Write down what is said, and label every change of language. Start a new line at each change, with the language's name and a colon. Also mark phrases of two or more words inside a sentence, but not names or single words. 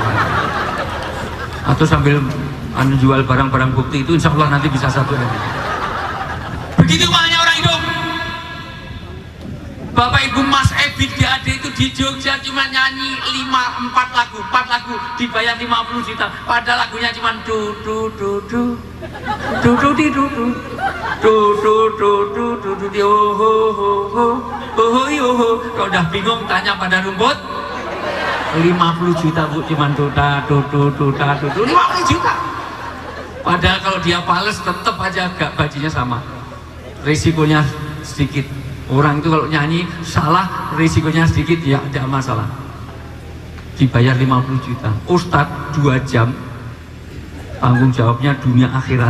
Indonesian: Atau sambil jual barang-barang bukti itu,
Arabic: إن شاء الله
Indonesian: nanti bisa 1 M. Begitu banyak orang hidup. Bapak Ibu Mas Ebit GAD itu di Jogja cuma nyanyi 4 lagu dibayar 50 juta, padahal lagunya cuma du du du du du du di du du du du du du du du di oh ho ho ho ho ho ho. Kalau udah bingung tanya pada rumput, 50 juta Bu, cuma du da du du du da du du 50 juta. Padahal kalau dia pales tetap aja gak bajunya sama, risikonya sedikit. Orang itu kalau nyanyi salah, risikonya sedikit, ya tidak masalah. Dibayar 50 juta. Ustadz 2 jam, tanggung jawabnya dunia akhirat.